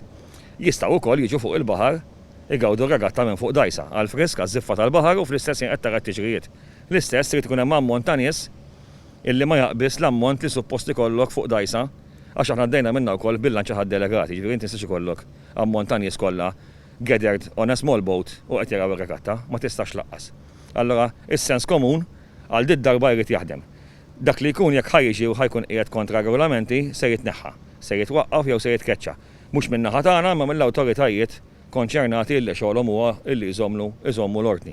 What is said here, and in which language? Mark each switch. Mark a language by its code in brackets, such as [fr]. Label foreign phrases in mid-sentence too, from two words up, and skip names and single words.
[mt] Jistgħu wkoll jiġu fuq il-baħar igawdu r-regatta minn fuq dajsa għall-frisk għaż-żiffa tal-baħar u fl-istess qed tara t-tiġrijiet. L-istess trid ikun hemm ammont ta' nies illi ma jaqbis l-ammont li suppost ikollok fuq dajsa għax aħna għaddejna minna wkoll bil-lanċa ħad-delegati, ġifieri inti tistax ikollok ammont ta' nies kollha [en] gathered on a small boat [mt] u qed jaraw ir-regatta, ma tistax laqqas. Allura is-sens komun għal dit darba jrid jaħdem. Dak li jkun jekk ħajġi u ħajkun qiegħed kontra regolamenti se jitneħħa, se jitwaqqaf jew se jitkeċċa. Mhux min-naħa tagħna ma mill-awtoritajiet konċernati li xogħolhom huwa illi jżommu l-ordni.